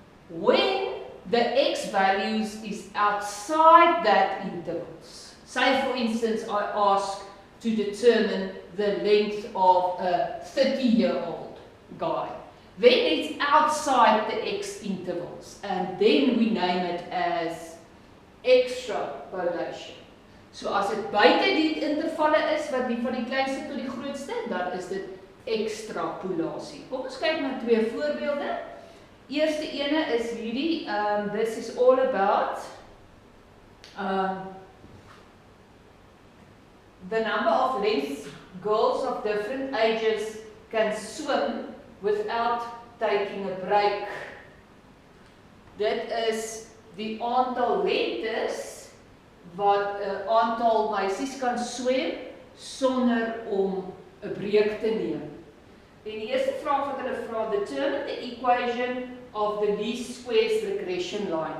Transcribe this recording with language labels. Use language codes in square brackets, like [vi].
[en] When the x values is outside that intervals, say for instance I ask to determine the length of a 30-year-old guy, then it's outside the x intervals and then we name it as extrapolation. [af] So as dit buite die intervalle is wat die van die kleinste tot die grootste, dan is dit ekstrapolasie. Kom ons kyk na twee voorbeelde. Eerste ene is hierdie, [en] this is all about the number of lengths girls of different ages can swim without taking a break. [af] Dit is die aantal lengtes wat aantal meisies kan swem sonder om 'n breek te neem. En die eerste vraag wat hulle vra, [en] determine the equation of the least squares regression line.